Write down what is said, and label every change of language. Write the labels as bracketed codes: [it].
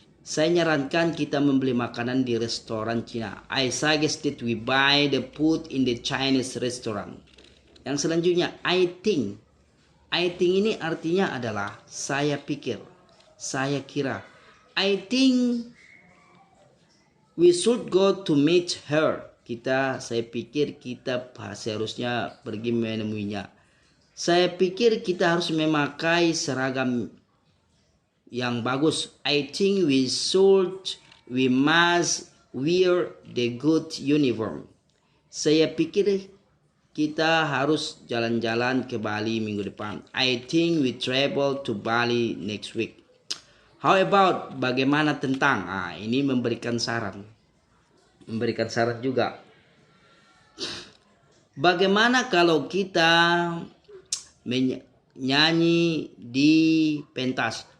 [id] Saya menyarankan kita membeli makanan di restoran Cina. [en] I suggest that we buy the food in the Chinese restaurant. [id] Yang selanjutnya, [en] I think. I think [id] ini artinya adalah saya pikir, saya kira. [en] I think we should go to meet her. [id] Saya pikir kita seharusnya pergi menemuinya. Saya pikir kita harus memakai seragam yang bagus. [en] I think we must wear the good uniform. [id] Saya pikir kita harus jalan-jalan ke Bali minggu depan. [en] I think we travel to Bali next week. How about, [id] bagaimana tentang. Ini memberikan saran. Memberikan saran juga. Bagaimana kalau kita menyanyi di pentas?